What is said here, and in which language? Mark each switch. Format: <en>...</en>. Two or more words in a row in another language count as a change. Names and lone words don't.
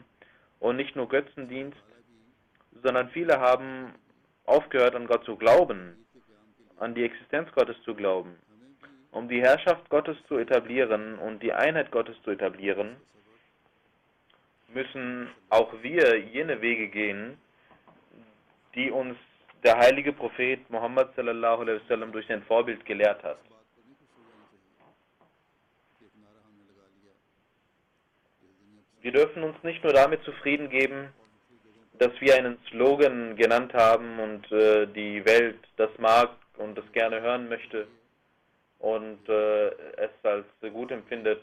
<de>Und nicht nur Götzendienst, sondern viele haben aufgehört, an Gott zu glauben, an die Existenz Gottes zu glauben. Um die Herrschaft Gottes zu etablieren und die Einheit Gottes zu etablieren, müssen auch wir jene Wege gehen, die uns der heilige Prophet Muhammad</de> <ar>صلى الله عليه وسلم</ar> <de>durch sein Vorbild gelehrt hat. Wir dürfen uns nicht nur damit zufrieden geben, dass wir einen Slogan genannt haben und die Welt das mag und das gerne hören möchte und es als gut empfindet.</de>